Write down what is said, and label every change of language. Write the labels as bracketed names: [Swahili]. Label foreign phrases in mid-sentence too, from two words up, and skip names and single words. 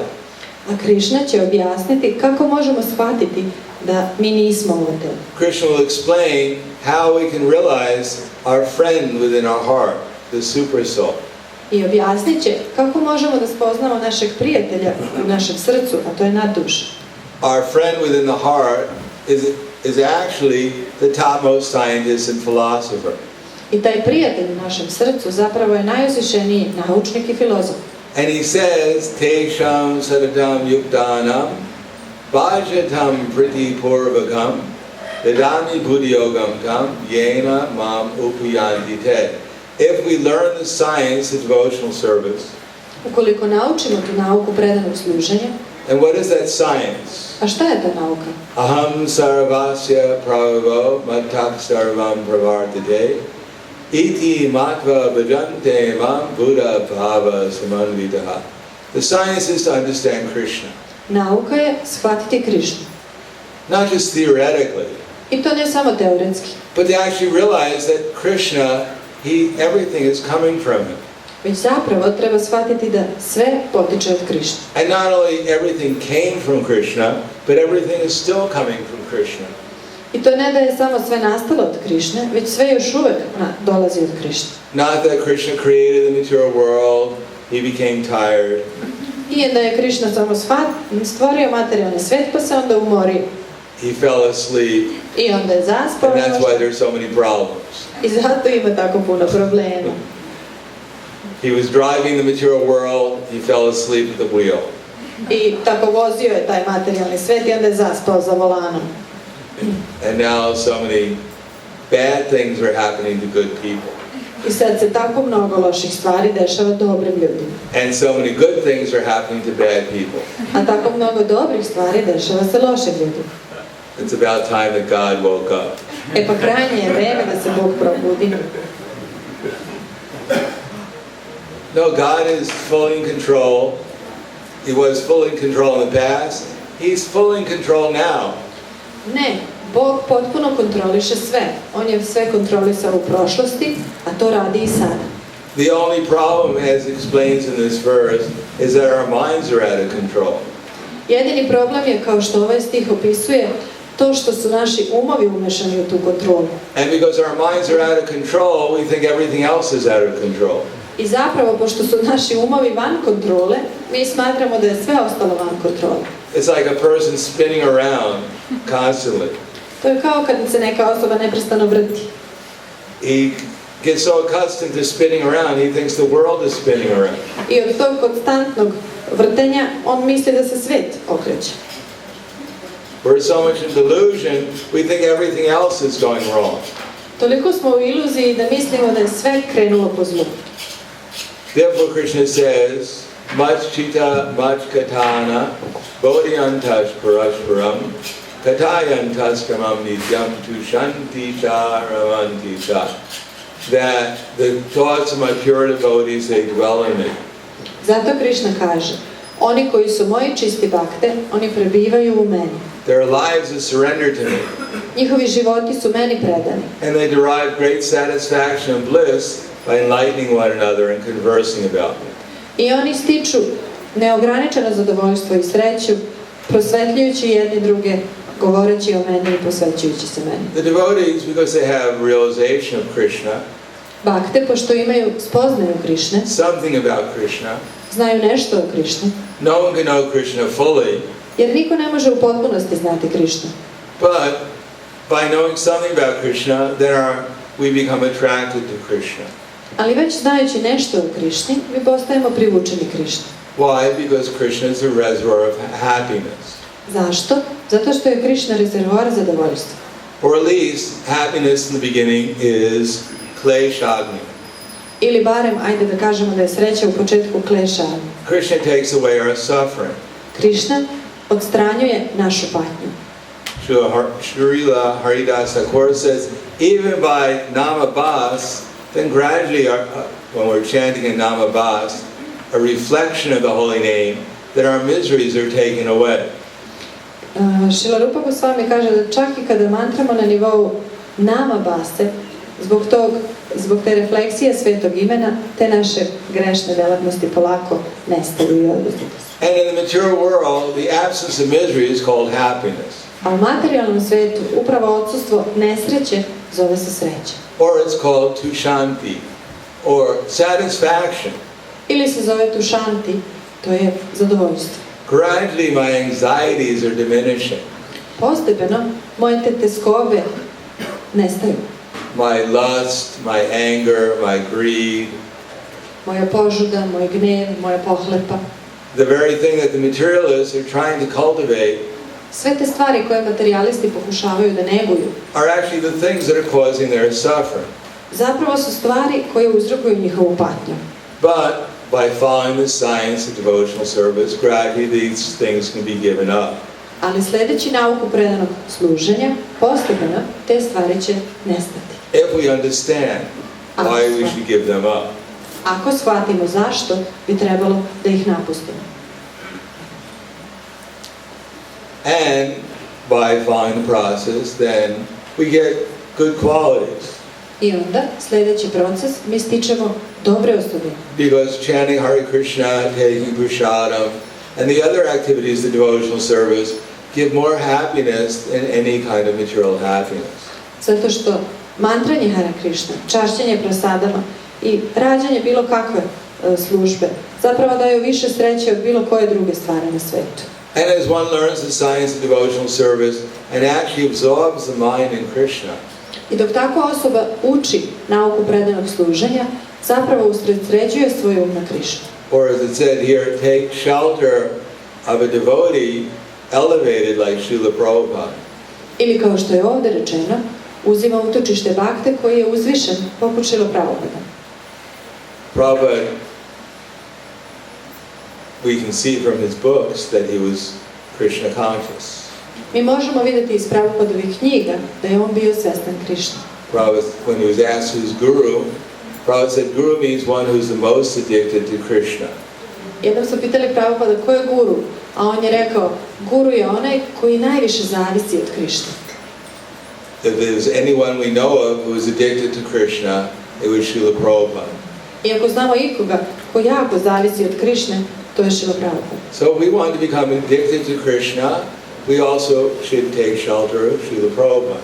[Serbian] A Krishna će objasniti kako možemo shvatiti da mi nismo ovo telo. [English] Krishna will explain how we can realize our friend within our heart, the super soul. [Serbian] I objasnit će kako možemo da spoznamo našeg prijatelja u našem srcu, a to je nadduša. [English] Our friend within the heart is actually the topmost scientist and philosopher. [Serbian] I taj prijatelj u našem srcu zapravo je najuzvišeniji naučnik i filozof. [English] And he says, [Sanskrit] Tesham sadatam yuktanam, bhajatam priti purvakam, vedami buddhiyogam tam, yena mam upayanti te. [English] If we learn the science of devotional service, [Serbian] ukoliko naučimo tu nauku predanog služenja, [English] and what is that science? [Serbian] A šta je ta nauka? [Sanskrit] Aham sarvasya prabhavo matak sarvam pravartate iti matva bhajante mam buddha bhava samanvitaha. [English] The science is to understand Krishna. [Serbian] Nauka je shvatiti Krishnu. [English] Not just theoretically. [Serbian] I to ne samo teoretski. [English] But to actually realize that Krishna, everything is coming from him. [Serbian] Već zapravo treba shvatiti da sve potiče od Krishna. [English] And not only everything came from Krishna, but everything is still coming from Krishna. [Serbian] I to ne da je samo sve nastalo od Krishne, već sve još uvek dolazi od Krishne. [English] Not that Krishna created the material world, he became tired. [Serbian] Nije da je Krishna samo stvorio materijalni svet pa se onda umorio. [English] He fell asleep. [Serbian] I onda je zaspao. [English] And that's why there's so many problems. [Serbian] I zato ima tako puno problema. [English] He was driving the material world, he fell asleep at the wheel. [Serbian] I tako vozio je taj materijalni svet i onda je zaspao za volanom. [English] And now so many bad things are happening to good people. [Serbian] I sad se tako mnogo loših stvari dešava dobrim ljudima. [English] And so many good things are happening to bad people. [Serbian] A tako mnogo dobrih stvari dešava se lošim ljudima. [English] It's about time that God woke up. [Serbian] E pa krajnje je vreme da se Bog probudi. [English] No, God is fully in control. He was fully in control in the past. He's fully in control now. [Serbian] Ne, Bog potpuno kontroliše sve. On je sve kontrolisao u prošlosti, a to radi i sada. [English] The only problem, as explains in this verse, is that our minds are out of control. [Serbian] Jedini problem je, kao što ovaj stih opisuje, to što su naši umovi umešani u tu kontrolu. [English] And because our minds are out of control, we think everything else is out of control. [Serbian] I zapravo, pošto su naši umovi van kontrole, mi smatramo da je sve ostalo van kontrole. [English] It's like a person spinning around constantly. [Serbian] To je kao kad se neka osoba neprestano vrti. [English] He gets so accustomed to spinning around, he thinks the world is spinning around. [Serbian] I od tog konstantnog vrtenja, on misli da se svet okreće. [English] We're so much in delusion, we think everything else is going wrong. [Serbian] Toliko smo u iluziji da mislimo da je sve krenulo po zlu. [Sanskrit] Therefore Krishna says, much chitta, much katana, bodhyantash parashparam, katayantas kamam nityam tushanti cha ravanti cha. [English] That the thoughts of my pure devotees, they dwell in me. [Serbian] Zato Krishna kaže, oni koji su moji čisti bakte, oni prebivaju u meni. [English] Their lives are surrendered to me. [Serbian] Njihovi životi su meni predani. [English] And they derive great satisfaction and bliss by enlightening one another and conversing about me. [Serbian] I oni stiču neograničeno zadovoljstvo i sreću, prosvetljujući jedni druge, govoreći o meni i posvećujući se meni. [English] The devotees, because they have realization of Krishna, [Serbian] Bakte, pošto imaju spoznaju Krishne, [English] something about Krishna, [Serbian] znaju nešto o Krishni, [English] no one can know Krishna fully, [Serbian] jer niko ne može u potpunosti znati Krishnu. [English] but by knowing something about Krishna, then we become attracted to Krishna. [Serbian] Ali već znajući nešto o Krishni, mi postajemo privučeni Krishni. [English] Why? Because Krishna is the reservoir of happiness. [Serbian] Zašto? Zato što je Krišna rezervoar zadovoljstva. [English] Or at least, happiness in the beginning is kleshagni. [Serbian] Ili barem, ajde da kažemo da je sreća u početku klešanja. [English] Krishna takes away our suffering. [Serbian] Krišna odstranjuje našu patnju. [English] Srila Haridas Thakur says, even by namabhas, then gradually, when we're chanting in namabhas, a reflection of the holy name, that our miseries are taken away. [Serbian] Srila Rupa Goswami kaže da čak i kada mantramo na nivou namabhase, zbog te refleksije svetog imena, te naše grešne delatnosti polako nestaju i odlaze. [English] And in the material world, the absence of misery is called happiness. [Serbian] A u materijalnom svetu upravo odsustvo nesreće zove se sreća. [English] Or it's called tushanti, or satisfaction. [Serbian] Ili se zove tušanti, to je zadovoljstvo. [English] Gradually my anxieties are diminishing. [Serbian] Postepeno moje te teskove nestaju. [English] My lust, my anger, my greed. [Serbian] Moja požuda, moj gnev, moja pohlepa. [English] The very thing that the materialists are trying to cultivate [Serbian] Sve te stvari koje materijalisti pokušavaju da neguju [English] are actually the things that are causing their suffering. [Serbian] zapravo su stvari koje uzrokuju njihovu patnju. [English] But by following the science of devotional service, gradually these things can be given up. [Serbian] Ali sledeći nauku predanog služenja, postepeno te stvari će nestati. [English] If we understand why we should give them up. [Serbian] Ako shvatimo zašto bi trebalo da ih napustimo. [English] And by following the process, then we get good qualities. [Serbian] I onda, sledeći proces, mi stičemo dobre osobine. [English] Because chanting Hare Krishna, taking prasadam, and the other activities of devotional service give more happiness than any kind of material happiness. [Serbian] Zato što mantranje Hare Krishna, čašćenje prasadama i rađanje bilo kakve službe zapravo daju više sreće od bilo koje druge stvari na svetu. [English] And as one learns the science of devotional service and actually absorbs the mind in Krishna, [Serbian] I dok tako osoba uči nauku predanog služenja, zapravo usredsređuje svoj um na Krišnu. [English] or as it said here, take shelter of a devotee elevated like Srila Prabhupada. [Serbian] Ili kao što je ovdje rečeno, uzima utočište bakte koji je uzvišen poput Srila Prabhupada. [English] Prabhupada, we can see from his books that he was Krishna conscious. [Serbian] Mi možemo vidjeti iz Prabhupadovih knjiga da je on bio svestan Krišne. [English] Prabhupada, when he was asked who's Guru, Prabhupada said, Guru means one who's the most addicted to Krishna. [Serbian] Jednom su pitali Prabhupada ko je guru, a on je rekao, guru je onaj koji najviše zavisi od Krišne. [English] If there's anyone we know of who is addicted to Krishna, it was Srila Prabhupada. [Serbian] I ako znamo ikoga ko jako zavisi od Krišne, to je Srila Prabhupada. [English] So if we want to become addicted to Krishna, we also should take shelter of Srila Prabhupada.